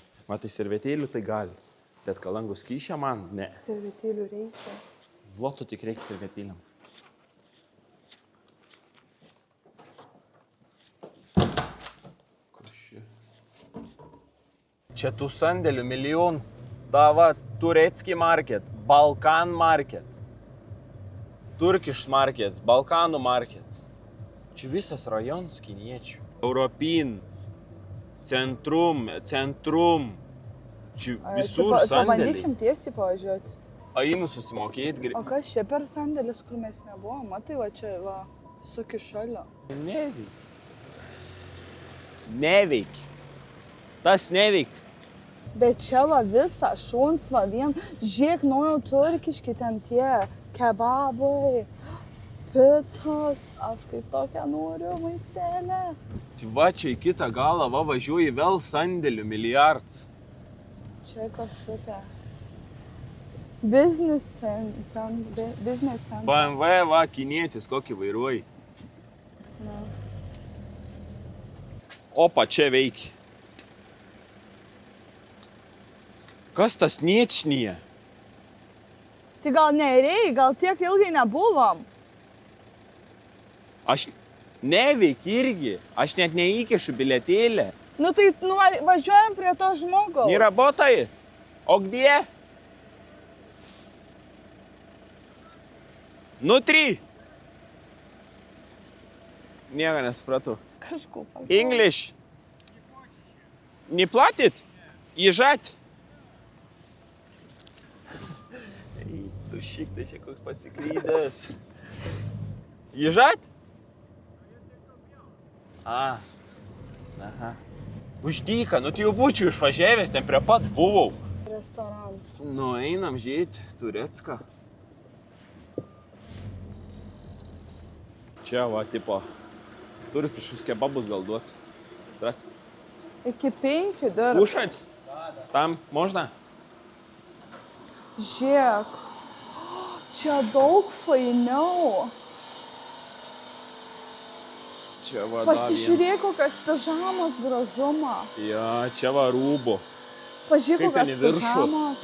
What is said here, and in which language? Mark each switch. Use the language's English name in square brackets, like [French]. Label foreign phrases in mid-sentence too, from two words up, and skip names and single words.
[Lithuanian] Matai, servetėlių tai gali. Bet ką langų skysčią man? Ne. Servetėlių reikia. Zlotų tik reikia servetėliam. Čia tų sandėlių milijonus. Dava Turecki market, Balkan market, [English] Turkish markets, [Lithuanian] Balkanų markets. Čia visas rajonas kiniečių. Europin, centrum. Čia visur sandėliai. Pabandykim tiesiai pavažiuoti. Einu susimokėti. O kas čia per sandėlis, kur mes nebuvom? Matai, va čia, va, suki šalia. Neveik. Tas neveik. Bet čia va visą, šuns va vien, žiūrėk, naujo turkiški ten tie kebabai, picos, aš kaip tokią noriu maistelę. Tai va čia į kitą galą, va važiuoji vėl sandėlių milijardas. Čia kažkokia. [English] Business center. [Lithuanian] BMW va kinietis kokį vairuoji. Na. Opa, čia veikia. Kas tas niečnyje? Tai gal nereikia, gal tiek ilgai nebuvom. Aš neveik irgi. Aš net neįkišu bilietėlę. Nu tai važiuojam prie to žmogaus. [Russian] Не работает? O где? Внутри. [Lithuanian] Nieko nesupratau. Kažko. [Russian] English. Не платит? Езжать? [Lithuanian] Tu šik, tai čia koks pasiklydęs. [Russian] Езжать? A. [Lithuanian] Aha. Uždyka, nu tai jau būčiau išvažiavęs, ten prie pat buvau. Restoranas. Nu, einam žiūrėti Turecką. Čia va, tipo, turkiškus kebabus gal duos. Zdrasti. Iki 5 dar. [Russian] Кушать? Там можно? [Lithuanian] Žiūrėk. Čia daug fainiau. Čia va, Pasižiūrėk, kokias pižamos gražumą. Ja, čia va rūbo. Pažiūrėk, Kaip ten kokias į viršų. pižamos.